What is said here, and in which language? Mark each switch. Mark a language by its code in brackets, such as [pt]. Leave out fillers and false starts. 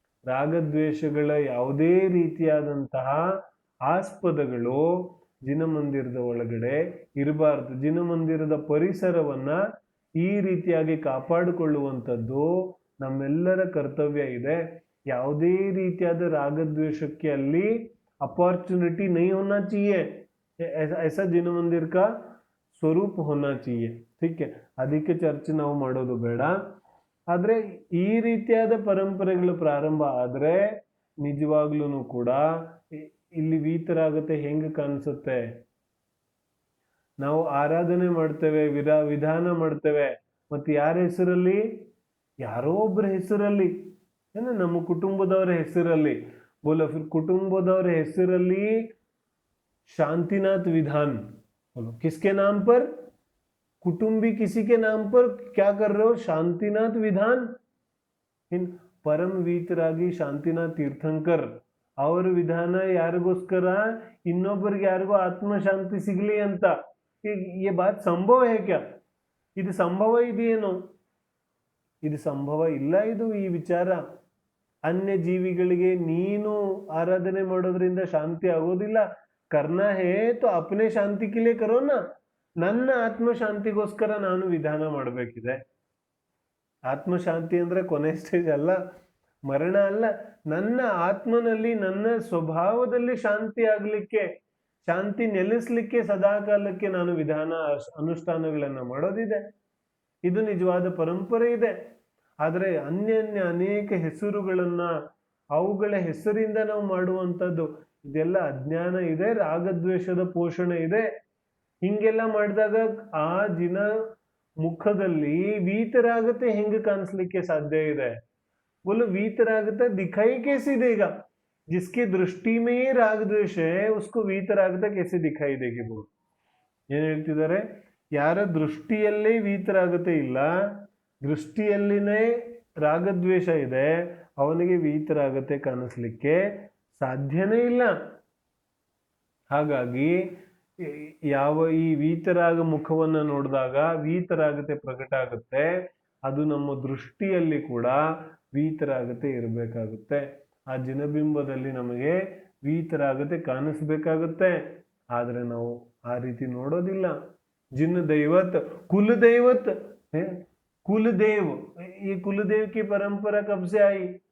[kn] ರಾಗದ್ವೇಷಗಳ ಯಾವುದೇ ರೀತಿಯಾದಂತಹ ಆಸ್ಪದಗಳು ಜಿನಮಂದಿರದ ಒಳಗಡೆ ಇರಬಾರ್ದು. ಜಿನಮಂದಿರದ ಪರಿಸರವನ್ನ ಈ ರೀತಿಯಾಗಿ ಕಾಪಾಡಿಕೊಳ್ಳುವಂಥದ್ದು ನಮ್ಮೆಲ್ಲರ ಕರ್ತವ್ಯ ಇದೆ. ಯಾವುದೇ ರೀತಿಯಾದ ರಾಗದ್ವೇಷಕ್ಕೆ ಅಲ್ಲಿ [hi] अपॉर्चुनिटी नहीं होना चाहिए. ऐसा जिन मंदिर का ಸ್ವರೂಪ ಹೋನಾ चाहिए. ठीक है, [kn] ಅದಕ್ಕೆ ಚರ್ಚೆ ನಾವು ಮಾಡೋದು ಬೇಡ. ಆದ್ರೆ ಈ ರೀತಿಯಾದ ಪರಂಪರೆಗಳು ಪ್ರಾರಂಭ ಆದ್ರೆ ನಿಜವಾಗ್ಲೂ ಕೂಡ ಇಲ್ಲಿ ವೀತರಾಗತೆ ಹೆಂಗ್ ಕಾಣಿಸುತ್ತೆ? ನಾವು ಆರಾಧನೆ ಮಾಡ್ತೇವೆ, ವಿಧಾನ ಮಾಡ್ತೇವೆ, ಮತ್ತೆ ಯಾರ ಹೆಸರಲ್ಲಿ? ಯಾರೋ ಒಬ್ಬರ ಹೆಸರಲ್ಲಿ, ನಮ್ಮ ಕುಟುಂಬದವರ ಹೆಸರಲ್ಲಿ. [hi] बोलो फिर कुटुंबदौर [kn] ಹೆಸರಲ್ಲಿ [hi] शांतिनाथ विधान, बोलो किसके नाम पर? कुटुंबी किसी के नाम पर क्या कर रहे हो? शांतिनाथ विधान. इन परम वीतरागी शांतिनाथ तीर्थंकर [kn] ಅವರ ವಿಧಾನ ಯಾರಿಗೋಸ್ಕರ? ಇನ್ನೊಬ್ಬರಿಗೆ ಯಾರಿಗೋ ಆತ್ಮಶಾಂತಿ ಸಿಗ್ಲಿ ಅಂತ. [hi] ये बात संभव है क्या? [kn] ಇದು ಸಂಭವ ಇದೆಯೇನೋ? ಇದು ಸಂಭವ ಇಲ್ಲ. ಇದು ಈ ವಿಚಾರ अन्य जीविಗಳಿಗೆ ನೀನು ಆರಾಧನೆ ಮಾಡೋದ್ರಿಂದ ಶಾಂತಿ ಆಗೋದಿಲ್ಲ. [hi] करना है तो अपने शांति के लिए करो ना. [kn] ನನ್ನ ಆತ್ಮಶಾಂತಿಗೋಸ್ಕರ ನಾನು ವಿಧಾನ ಮಾಡಬೇಕಿದೆ. ಆತ್ಮಶಾಂತಿ ಅಂದ್ರೆ ಕೊನೆ ಸ್ಟೇಜ್ ಅಲ್ಲ, ಮರಣ ಅಲ್ಲ. ನನ್ನ ಆತ್ಮನಲ್ಲಿ, ನನ್ನ ಸ್ವಭಾವದಲ್ಲಿ ಶಾಂತಿ ಆಗ್ಲಿಕ್ಕೆ, ಶಾಂತಿ ನೆಲೆಸ್ಲಿಕ್ಕೆ ಸದಾಕಾಲಕ್ಕೆ ನಾನು ವಿಧಾನ ಅನುಷ್ಠಾನಗಳನ್ನ ಮಾಡೋದಿದೆ. ಇದು ನಿಜವಾದ ಪರಂಪರೆ ಇದೆ. ಆದರೆ ಅನ್ಯ ಅನೇಕ ಹೆಸರುಗಳನ್ನ, ಅವುಗಳ ಹೆಸರಿಂದ ನಾವು ಮಾಡುವಂಥದ್ದು, ಇದೆಲ್ಲ ಅಜ್ಞಾನ ಇದೆ, ರಾಗದ್ವೇಷದ ಪೋಷಣೆ ಇದೆ. ಹಿಂಗೆಲ್ಲ ಮಾಡಿದಾಗ ಆ ಜಿನ ಮುಖದಲ್ಲಿ ವೀತರಾಗತೆ ಹೆಂಗೆ ಕಾಣಿಸ್ಲಿಕ್ಕೆ ಸಾಧ್ಯ ಇದೆ? [hi] बोलो वीतरागता दिखाई कैसे देगा? जिसकी दृष्टि में ही राग द्वेष है उसको वीतरागता कैसे दिखाई देगी? [kn] बोलो ಏನ್ ಹೇಳ್ತಿದ್ದಾರೆ? ಯಾರ ದೃಷ್ಟಿಯಲ್ಲೇ ವೀತರಾಗತೆ ಇಲ್ಲ, ದೃಷ್ಟಿಯಲ್ಲಿನೇ ರಾಗದ್ವೇಷ ಇದೆ, ಅವನಿಗೆ ವೀತರಾಗತೆ ಕಾಣಿಸ್ಲಿಕ್ಕೆ ಸಾಧ್ಯನೇ ಇಲ್ಲ. ಹಾಗಾಗಿ ಯಾವ ಈ ವೀತರಾಗ ಮುಖವನ್ನ ನೋಡಿದಾಗ ವೀತರಾಗತೆ ಪ್ರಕಟ ಆಗುತ್ತೆ, ಅದು ನಮ್ಮ ದೃಷ್ಟಿಯಲ್ಲಿ ಕೂಡ ವೀತರಾಗತೆ ಇರಬೇಕಾಗುತ್ತೆ. ಆ ಜಿನಬಿಂಬದಲ್ಲಿ ನಮಗೆ ವೀತರಾಗತೆ ಕಾಣಿಸ್ಬೇಕಾಗುತ್ತೆ. ಆದ್ರೆ ನಾವು ಆ ರೀತಿ ನೋಡೋದಿಲ್ಲ. [hi] जिन दैवत कुलदैवत है, कुलदेव, ये कुलदेव की परंपरा कब से आई?